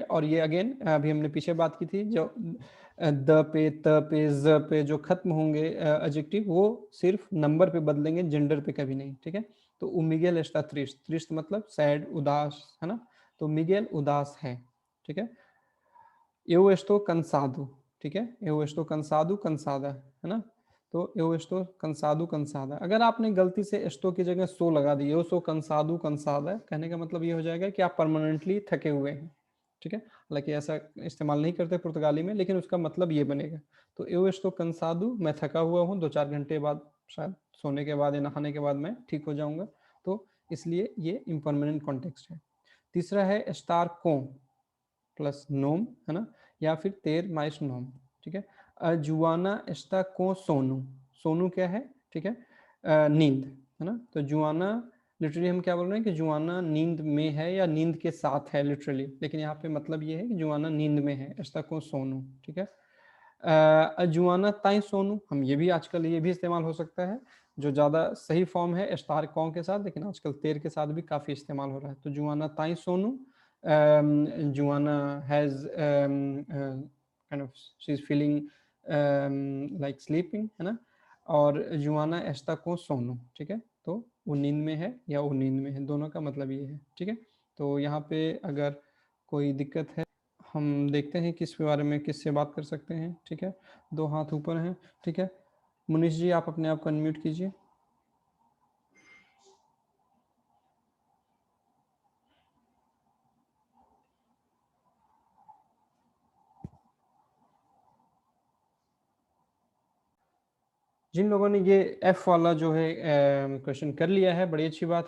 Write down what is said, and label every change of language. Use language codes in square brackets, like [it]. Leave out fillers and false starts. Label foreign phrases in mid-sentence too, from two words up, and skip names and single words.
[hi] और ये अगेन अभी हमने पीछे बात की थी, जो द पे, त पे, ज पे जो खत्म होंगे एडजेक्टिव, वो सिर्फ नंबर पे बदलेंगे, जेंडर पे कभी नहीं, ठीक है। तो [pt] o Miguel está triste, [hi] ट्रिस्ट मतलब सैड, उदास, है ना। तो मिगेल उदास है, ठीक है। [pt] Eu estou cansado, [hi] ठीक है। [pt] Eu estou cansado, cansada, [hi] है ना। तो [pt] eu estou cansado, cansada, [hi] अगर आपने गलती से estou की जगह सो लगा दी, [pt] eu sou cansado, cansada, [hi] कहने का मतलब ये हो जाएगा कि आप परमानेंटली थके हुए हैं, ठीक है। हालांकि ऐसा इस्तेमाल नहीं करते पुर्तगाली में, लेकिन उसका मतलब ये बनेगा। [pt] तो eu estou cansado, [hi] मैं थका हुआ हूँ, 2-4 घंटे बाद शायद सोने के बाद या नहाने के बाद मैं ठीक हो जाऊंगा, तो इसलिए ये [en] impermanent context [hi] है। तीसरा है [pt] estar com [hi] प्लस नोम, है ना, या फिर [pt] ter mais nome, [hi] ठीक है। [pt] Joana está com sono, sono [hi] क्या है? ठीक है, नींद, है ना। तो जुआना लिटरली हम क्या बोल रहे हैं कि जुआना नींद में है या नींद के साथ है लिटरली, लेकिन यहाँ पे मतलब ये है कि जुआना नींद में है, [pt] está com sono, [hi] ठीक है। [pt] Joana tem sono, [hi] हम ये भी आजकल ये भी इस्तेमाल हो सकता है, जो ज़्यादा सही फॉर्म है [pt] estar com [hi] के साथ, लेकिन आजकल तेर के साथ भी काफ़ी इस्तेमाल हो रहा है। [pt] तो Joana tem sono, [en] Joanna has kind of she's feeling like sleeping, [hi] है ना। [pt] और Joana está com sono, [hi] ठीक है। तो वो नींद में है या वो नींद में है, दोनों का मतलब ये है, ठीक है। तो यहाँ पे अगर कोई दिक्कत है, हम देखते हैं किस बारे में किससे बात कर सकते हैं, ठीक है। 2 हाथ ऊपर हैं, ठीक है। मुनीश जी आप अपने आप को अनम्यूट कीजिए। जिन लोगों ने ये F वाला जो है क्वेश्चन कर लिया है, बड़ी अच्छी बात है।